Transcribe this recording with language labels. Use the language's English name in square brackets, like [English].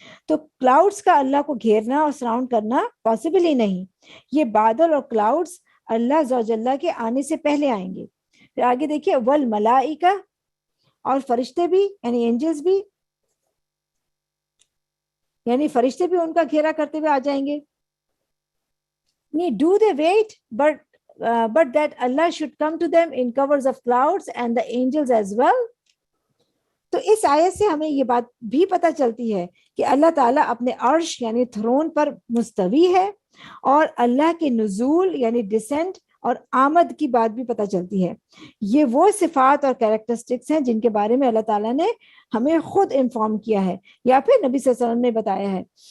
[Urdu] تو کلاؤڈز کا اللہ کو گھیرنا اور سراؤنڈ کرنا پاسبل ہی نہیں. یہ بادل اور کلاؤڈز اللہ ذو جلہ کے آنے سے پہلے آئیں گے. پھر آگے دیکھیے والملائکہ، اور فرشتے بھی یعنی اینجلز بھی، یعنی فرشتے بھی ان کا گھیرا کرتے ہوئے آ جائیں گے. [English] Do they wait but that Allah should come to them in covers of clouds and the angels as well. [Urdu] تو اس آیت سے ہمیں یہ بات بھی پتہ چلتی ہے کہ اللہ تعالیٰ اپنے عرش یعنی تھرون پر مستوی ہے، اور اللہ کے نزول یعنی ڈسینٹ اور آمد کی بات بھی پتہ چلتی ہے. یہ وہ صفات اور کیریکٹرسٹکس ہیں جن کے بارے میں اللہ تعالیٰ نے ہمیں خود انفارم کیا ہے یا پھر نبی صلی اللہ علیہ وسلم نے بتایا ہے.